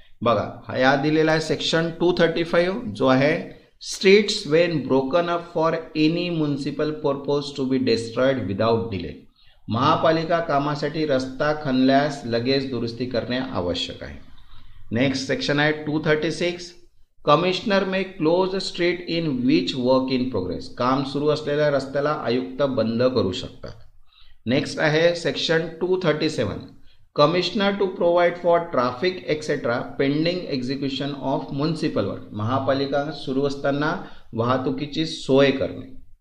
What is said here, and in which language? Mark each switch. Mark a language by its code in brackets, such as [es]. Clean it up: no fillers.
[mr] बघा या दिलेला आहे सेक्शन 235 जो आहे [en] Streets when broken up for any municipal purpose to be destroyed without delay. [mr] महापालिका कामासाठी रस्ता खणल्यास लगेच दुरुस्ती करणे आवश्यक आहे. नेक्स्ट सेक्शन आहे 236. [en] Commissioner may close street in which work in progress. [mr] काम सुरू असलेल्या रस्त्याला आयुक्त बंद करू शकतात. [en] Next आहे section 237. Commissioner to provide for traffic etcetera pending execution of municipal work. [mr] महापालिका सुरू असताना वाहतुकीची सोय करणे.